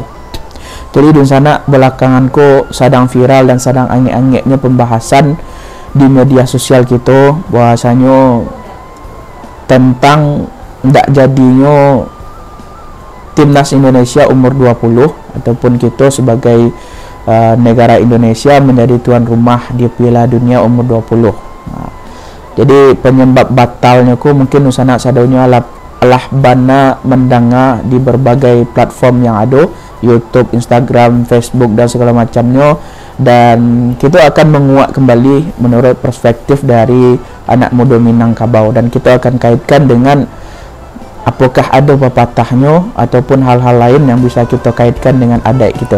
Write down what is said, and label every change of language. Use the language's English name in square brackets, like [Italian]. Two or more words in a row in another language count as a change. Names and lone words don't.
[Indonesian] Jadi di sana belakangan ko sedang viral dan sedang angin-anginnya pembahasan di media sosial kita bahasanya tentang tidak jadinya timnas Indonesia umur 20 ataupun kita sebagai negara Indonesia menjadi tuan rumah di Piala Dunia umur 20. Jadi penyebab batalnya ku mungkin [Minangkabau] usana sadaunya alah bana mendanga [Indonesian] di berbagai platform yang ada, YouTube, Instagram, Facebook dan segala macamnya, dan kita akan menguak kembali menurut perspektif dari anak muda Minangkabau, dan kita akan kaitkan dengan apakah ada pepatahnya ataupun hal-hal lain yang bisa kita kaitkan dengan adat kita.